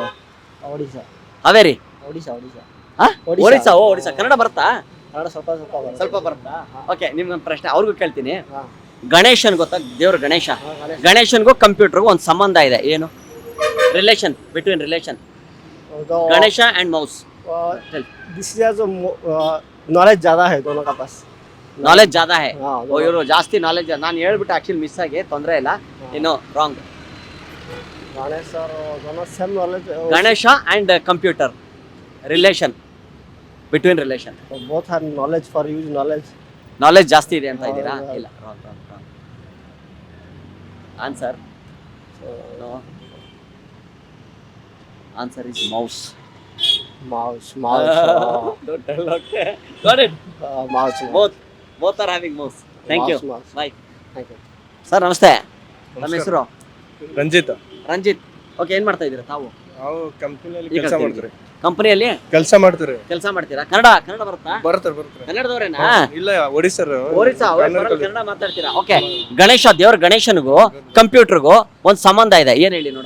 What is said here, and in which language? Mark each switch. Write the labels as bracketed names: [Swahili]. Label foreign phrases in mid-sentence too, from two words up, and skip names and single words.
[Kannada] ಒಡಿಶಾ. ಹಾವೇರಿ? ಒಡಿಶಾ. ಒಡಿಶಾ. ಒಡಿಶಾ. ಕನ್ನಡ ಬರುತ್ತಾ? ಕನ್ನಡ ಸ್ವಲ್ಪ ಬರುತ್ತಾ? ಓಕೆ, ನಿಮ್ಗೊಂದು ಪ್ರಶ್ನೆ ಅವ್ರಿಗೂ ಕೇಳ್ತೀನಿ. ಗಣೇಶನ್ ಗೊತ್ತಾ? ದೇವ್ರ ಗಣೇಶ. ಗಣೇಶನ್ಗೂ ಕಂಪ್ಯೂಟರ್ಗೂ ಒಂದು ಸಂಬಂಧ ಇದೆ, ಏನು? [English] relation, between relation Ganesh and mouse. this is knowledge [Hindi] ज़्यादा है दोनों का पास. नॉलेज ज़्यादा है. हाँ, [Kannada] ಇವರು ಜಾಸ್ತಿ ನಾಲೆಜ್. ನಾನು ಹೇಳ್ಬಿಟ್ಟು ಆಕ್ಚುಲಿ ಮಿಸ್ ಆಗಿ, ತೊಂದರೆ ಇಲ್ಲ. ಇನ್ನು ರಾಂಗ್. [Hindi] गणेश और दोनों [English] same knowledge. Ganesha and computer relation, between relation. both have knowledge for use knowledge. [Kannada] ನಾಲೆಜ್ ಜಾಸ್ತಿ ಇದೆ ಅಂತ ಇದ್ದೀರಾ? ಹೌದು. [English] ಇಲ್ಲ, wrong. answer no. answer is mouse. माउस. Don't tell. Okay, got it. माउस. both are having mouse. Thank you. Mouse. Bye. thank you. [Kannada] ಸರ್ ನಮಸ್ತೆ. ನಮ್ಮ ಹೆಸರು? ರಂಜಿತ್. ರಂಜಿತ್. ಓಕೆ, ಏನ್ ಮಾಡ್ತಾ ಇದ್ದೀರಾ ತಾವು? ನಾವು ಕಂಪನಿಯಲ್ಲಿ ಈಗ ಕೆಲಸ ಮಾಡ್ತಾರೆ. ಕಂಪನಿಯಲ್ಲಿ ಕೆಲಸ ಮಾಡ್ತಾರೆ. ಕೆಲಸ ಮಾಡ್ತೀರಾ? ಕನ್ನಡ ಬರುತ್ತಾ? ಬರ್ತಾರೆ. ಕನ್ನಡದವರೇನಾ? ಇಲ್ಲ, ಒಡಿಸ್ಸರ್. ಒರಿಸ್ಸಾ. ಕನ್ನಡ ಮಾತಾಡ್ತೀರಾ? ಓಕೆ. ಗಣೇಶ ದೇವ್ರ ಗಣೇಶನ್ಗೂ ಕಂಪ್ಯೂಟರ್ಗೂ ಒಂದು ಸಂಬಂಧ ಇದೆ, ಏನ್ ಹೇಳಿ ನೋಡೋಣ?